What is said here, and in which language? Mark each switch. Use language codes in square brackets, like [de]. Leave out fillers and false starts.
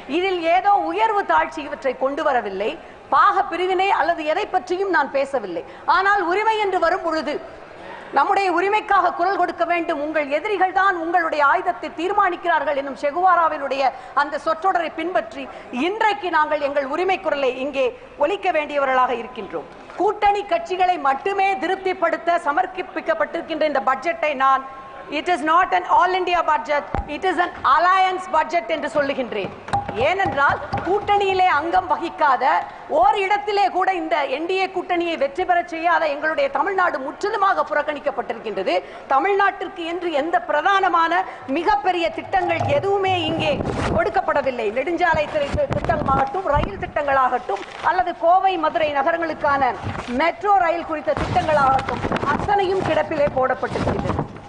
[ta] இதில் ஏதோ உயர்வு தாழ்ச்சி இவற்றை கொண்டு வரவில்லை, பாக பிரிவினை அல்லது எதை பற்றியும் நான் பேசவில்லை. ஆனால் உரிமை என்று வரும் பொழுது நம்முடைய உரிமைக்காக குரல் கொடுக்க வேண்டும். உங்கள் எதிரிகள் தான் உங்களுடைய ஆயுதத்தை தீர்மானிக்கிறார்கள் என்னும் செகுவாராவினுடைய அந்த சொற்றொடரை பின்பற்றி இன்றைக்கு நாங்கள் எங்கள் உரிமை குரலை இங்கே ஒலிக்க வேண்டியவர்களாக இருக்கின்றோம். கூட்டணி கட்சிகளை மட்டுமே திருப்திப்படுத்த சமர்ப்பிக்கப்பட்டிருக்கின்ற இந்த பட்ஜெட்டை நான் [en] it is not an all India budget, it is an alliance budget [ta] என்று சொல்லுகின்றேன். ஏனென்றால் கூட்டணியிலே அங்கம் வகிக்காத ஓர் இடத்திலே கூட இந்த என்டிஏ கூட்டணியை வெற்றி பெற செய்யாத எங்களுடைய தமிழ்நாடு முற்றிலுமாக புறக்கணிக்கப்பட்டிருக்கின்றது. தமிழ்நாட்டிற்கு என்று எந்த பிரதானமான மிகப்பெரிய திட்டங்கள் எதுவுமே இங்கே கொடுக்கப்படவில்லை. நெடுஞ்சாலை திட்டமாகட்டும், ரயில் திட்டங்களாகட்டும், அல்லது கோவை மதுரை நகரங்களுக்கான மெட்ரோ ரயில் குறித்த திட்டங்களாகட்டும், அத்தனையும் கிடப்பிலே போடப்பட்டிருக்கின்றது.